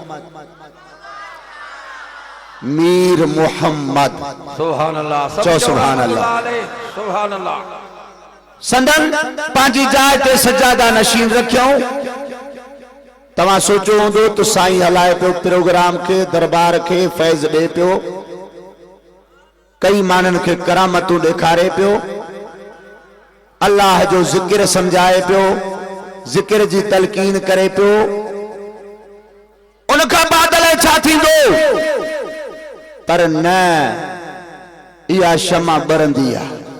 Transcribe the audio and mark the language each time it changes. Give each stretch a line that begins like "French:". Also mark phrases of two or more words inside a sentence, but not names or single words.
Arabic: سبحان الله चो سبحان الله سبحان الله.
Sindhi: संदन पंहिंजी जाइ ते सजादा नशीन रखियऊं। तव्हां सोचो हूंदो त साईं हलाए पियो प्रोग्राम के दरबार के फैज़ ॾे पियो कई मानन के करामतूं ॾेखारे पियो अल्लाह जो ज़िक्र समझाए पियो ज़िक्र जी तलकीन करे पियो। उनखां बाद छा थींदो पर न इहा शमा बरंदी आहे।